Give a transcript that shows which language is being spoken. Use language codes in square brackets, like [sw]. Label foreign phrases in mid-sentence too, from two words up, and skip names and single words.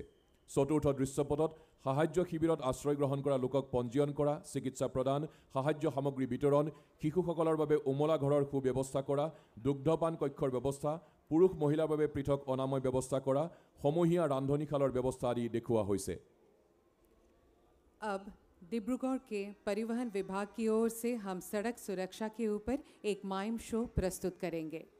[as] চতুৰ্থ দৃশ্যপটত সাহায্য শিবিৰত আশ্ৰয় গ্ৰহণ কৰা লোকক পঞ্জীয়ন কৰা, চিকিৎসা প্ৰদান, সাহায্য সামগ্ৰী বিতৰণ, শিশুসকলৰ বাবে উমলা ঘৰৰ সুব্যৱস্থা কৰা, দুগ্ধপান কক্ষৰ ব্যৱস্থা, পুৰুষ মহিলাৰ বাবে পৃথক অনাময় ব্যৱস্থা কৰা, সমূহীয়া ৰান্ধনীশালৰ ব্যৱস্থা আদি দেখুওৱা হৈছে। [hi] अब डिब्रूगढ़ के परिवहन विभाग की ओर से हम सड़क सुरक्षा के ऊपर एक माइम शो प्रस्तुत करेंगे।